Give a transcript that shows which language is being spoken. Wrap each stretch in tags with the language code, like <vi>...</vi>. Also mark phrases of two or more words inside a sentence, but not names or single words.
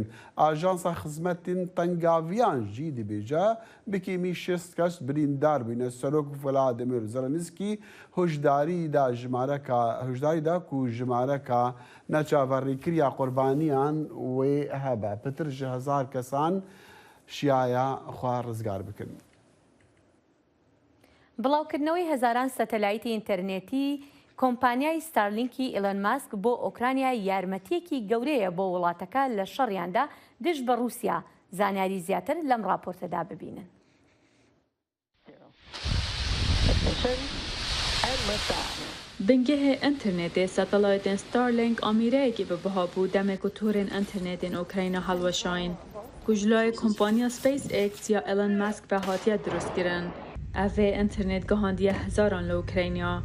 <ku>Ajansa Xizmetên Tengaviyan jî dibêje bi kêmî 6 kes birîndar bûne. Serok Volodymyr Zelenskî hişdarî da ku jimareka neçaverîkiriya qurbaniyan wê hebe. Pitir ji 1000 kesan şiyaya xwe rizgar bikin.</ku> <ckb>بڵاوکردنەوەی هەزاران سەتەلایتی ئینتەرنێتی کۆمپانیای ستارلینکی ئیلۆن ماسک بۆ ئۆکرانیا یارمەتیەکی گەورەیە بۆ وڵاتەکە لە شەڕیاندا دژ بە رووسیا. زانیاری زیاتر لەم راپۆرتەدا ببینن.</ckb> <ku>بنگهê internetê satelaytên Starlink amîreyekî bi biha bû demek ku torên internetên Ukrayna helweşayîn ku ji layê kompanya SpaceX ya Elon Musk ve hatiye dirostkirin. Ev vê internet gihandiye hezaran li Ukrayna.</ku>